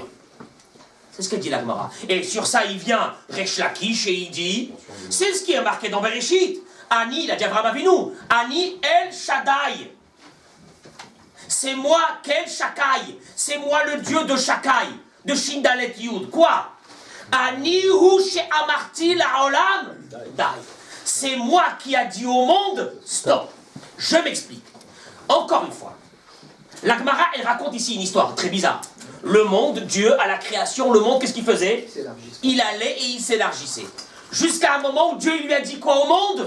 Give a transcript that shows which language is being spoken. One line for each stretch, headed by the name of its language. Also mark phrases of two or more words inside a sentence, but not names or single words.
French: C'est ce que dit la Gemara. Et sur ça il vient Resh Lakish et il dit, c'est ce qui est marqué dans Bereshit. Ani, il a dit Avraham Avinu,
Hebrew: אני אל שדי.
French: C'est moi, quel Shakai? C'est moi le Dieu de Shakai, de Shindalet Yud. Quoi?
Hebrew: אני הוא שאמרתי לעולם.
French: C'est moi qui a dit au monde, stop. Je m'explique. Encore une fois. La Gemara, elle raconte ici une histoire très bizarre. Le monde, Dieu, à la création, le monde, qu'est-ce qu'il faisait? Il allait et il s'élargissait. Jusqu'à un moment où Dieu lui a dit quoi au monde?